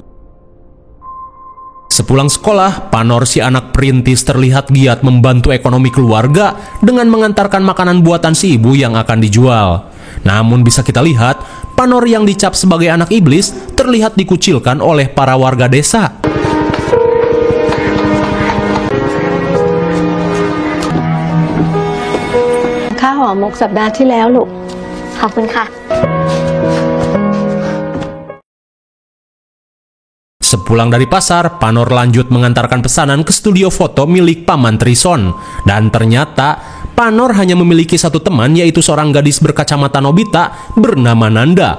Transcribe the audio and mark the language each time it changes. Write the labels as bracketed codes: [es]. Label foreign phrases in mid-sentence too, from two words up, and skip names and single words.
[id] Sepulang sekolah, Panor si anak perintis terlihat giat membantu ekonomi keluarga dengan mengantarkan makanan buatan si ibu yang akan dijual. Namun bisa kita lihat, Panor yang dicap sebagai anak iblis terlihat dikucilkan oleh para warga desa. [th] Kak หอมมกสัปดาห์ที่แล้วลูกขอบคุณค่ะ [id] Sepulang dari pasar, Panor lanjut mengantarkan pesanan ke studio foto milik Paman Trison. Dan ternyata, Panor hanya memiliki satu teman, yaitu seorang gadis berkacamata Nobita bernama Nanda.